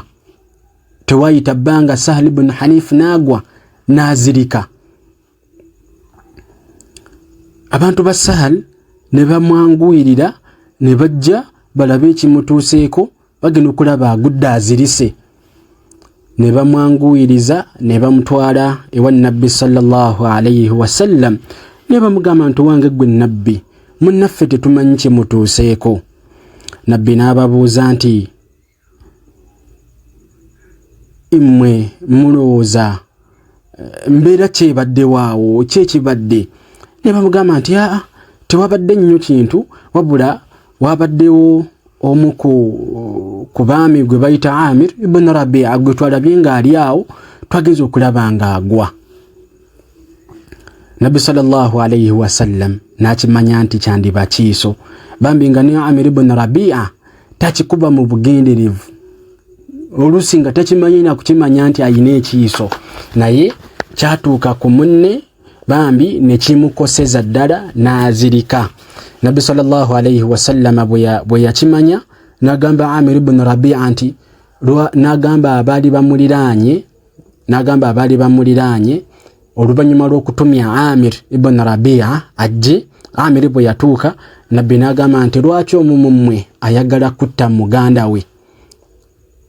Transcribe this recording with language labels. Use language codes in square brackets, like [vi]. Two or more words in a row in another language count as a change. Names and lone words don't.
[lg] Tewayita bbanga Sahal ibn Hanif n'agwa, n'azirika. Abantu ba Sahal ne bamwanguyirira, ne bajja balabe ekimutuuseeko, bagenda okulaba agudde azirise. Ne bamwanguyiriza ne bamutwala ewa Nabbi [ar] صلى الله عليه وسلم, [lg] ne bamugamba nti wange gwe Nabbi, munnaffe tetumanyi kimutuuseeko. Nabbi n'ababuuza nti mmwe mulowooza mbeera kyebadde waawo, kyekibadde? Ne bamugamba nti tewabadde nnyo kintu, wabula wabaddewo omu ku baami gwe bayita Amir ibn Rabi'a gwe twalabye ng'ali awo, twageza okulaba ng'agwa. Nabbi [ar] صلى الله عليه وسلم [lg] n'akimanya nti kyandiba kiiso, bambi nga ne Amir ibn Rabi'a takikuba mu bugenderevu, oluusi nga takimanyi na kukimanya nti ayina ekiiso, naye kyatuuka ku munne bambi ne kimukoseza ddala n'azirika. Nabbi [ar] صلى الله عليه وسلم [lg] bwe yakimanya n'agamba Amir ibn Rabi'a nti n'agamba abaali bamuliraanye oluvannyuma lw'okutumya Amir ibn Rabi'a ajje. Amir bwe yatuuka, Nabbi n'agamba nti lwaki omu mu mmwe ayagala kutta muganda we?